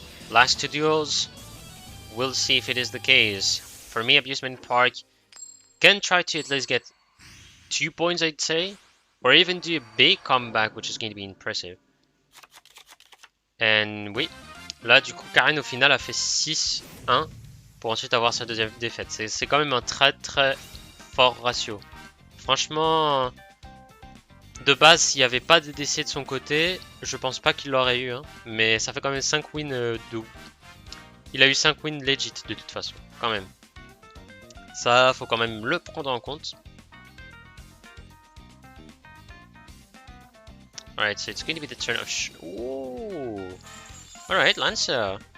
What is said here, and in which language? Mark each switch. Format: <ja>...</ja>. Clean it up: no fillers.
<en>Last two duels, we'll see if it is the case. For me, Abusement Park can try to at least get 2 points, I'd say, or even do a big comeback, which is going to be impressive.</en> <fr>And oui, là du coup Karen au final a fait 6-1 pour ensuite avoir sa deuxième défaite. C'est quand même un très très fort ratio. Franchement, de base, s'il n'y avait pas de décès de son côté, je pense pas qu'il l'aurait eu. Hein. Mais ça fait quand même 5 wins de... Il a eu 5 wins legit de toute façon, quand même. Ça, faut quand même le prendre en compte.</fr> <en>Alright, so it's going to be the turn of... Ooh. Alright, Lancer.</en>